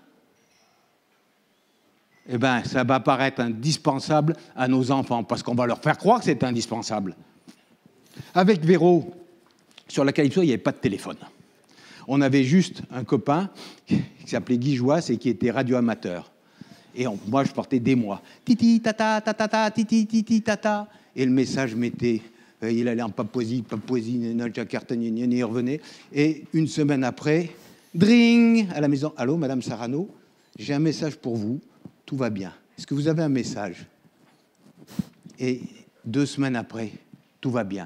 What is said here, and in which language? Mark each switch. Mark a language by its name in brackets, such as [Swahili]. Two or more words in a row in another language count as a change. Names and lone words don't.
[French] Eh bien, ça va paraître indispensable à nos enfants parce qu'on va leur faire croire que c'est indispensable. Avec Véro, sur la Calypso, il n'y avait pas de téléphone. On avait juste un copain qui s'appelait Guy Joas et qui était radioamateur. Et moi, je portais des mois. Titi, tata, tata, tata, titi, titi, tata. Et le message mettait, il allait en Papouasie, Jakarta, il revenait. Et une semaine après, dring, à la maison. Allô, Madame Sarano, j'ai un message pour vous. Tout va bien. Est-ce que vous avez un message? Et 2 semaines après, tout va bien.